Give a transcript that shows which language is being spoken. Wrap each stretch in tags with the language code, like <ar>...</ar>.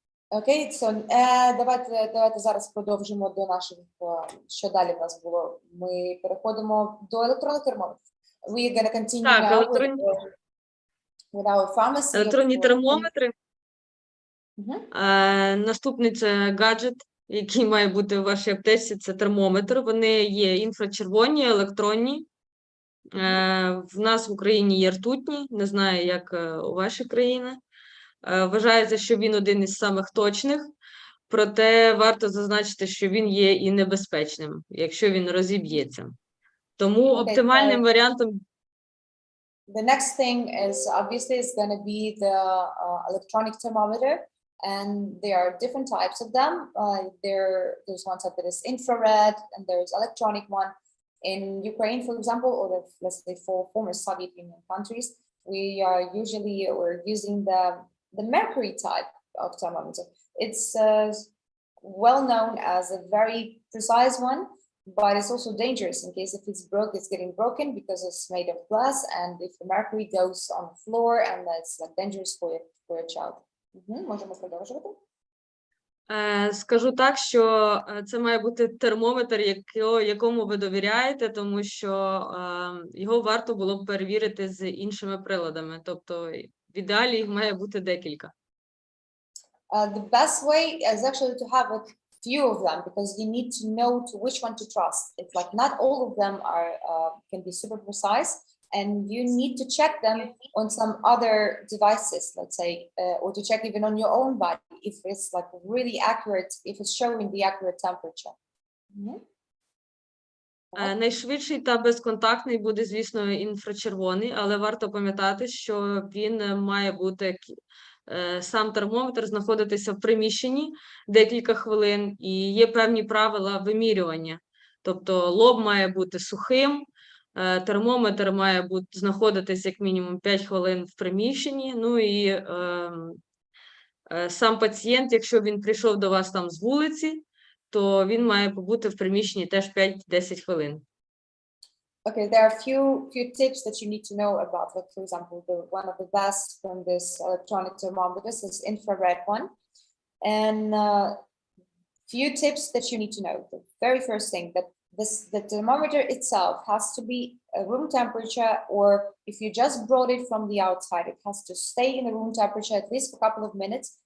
<uk>Окей, давайте зараз продовжимо до наших, що далі в нас було. Ми переходимо до електронних термометрів.</uk> <en>We are going to continue now with our pharmacy.</en> <uk>Електронні термометри. Uh-huh. Наступний це гаджет, який має бути у вашій аптеці, це термометр. Вони є інфрачервоні, електронні. В нас в Україні є ртутні, не знаю, як у вашій країні. Вважається, що він один із самих точних, проте варто зазначити, що він є і небезпечним, якщо він розіб'ється. Тому оптимальним варіантом...</uk> <en>The next thing is obviously it's going to be the electronic thermometer, and there are different types of them. There's one type that is infrared, and there's electronic one. In Ukraine, for example, or let's say for former Soviet Union countries, we're using the mercury type of thermometer. It's well known as a very precise one, but it's also dangerous in case if it's getting broken because it's made of glass, and if the mercury goes on the floor, and that's like dangerous for a child.</en> <uk>Можемо продовжувати? Скажу так, що це має бути термометр, якому ви довіряєте, тому що його варто було б перевірити з іншими приладами. Тобто в ідеалі їх має бути декілька.</uk> <en>The best way is actually to have a few of them, because you need to know to which one to trust. It's like not all of them can be super precise, and you need to check them on some other devices, let's say, or to check even on your own body if it's like really accurate, if it's showing the accurate temperature.</en> <uk>Найшвидший та безконтактний буде, звісно, інфрачервоний, але варто пам'ятати, що він має бути, сам термометр знаходитися в приміщенні декілька хвилин, і є певні правила вимірювання. Тобто лоб має бути сухим, термометр має бути знаходитись як мінімум 5 хвилин в приміщенні, ну і сам пацієнт, якщо він прийшов до вас там з вулиці, то він має побути в приміщенні теж 5-10 хвилин.</uk> <en>Okay, there are a few tips that you need to know about. Like, for example, one of the best from this electronic thermometers is infrared one. And few tips that you need to know. The very first thing, that the thermometer itself has to be a room temperature, or if you just brought it from the outside, it has to stay in the room temperature at least for a couple of minutes.</en>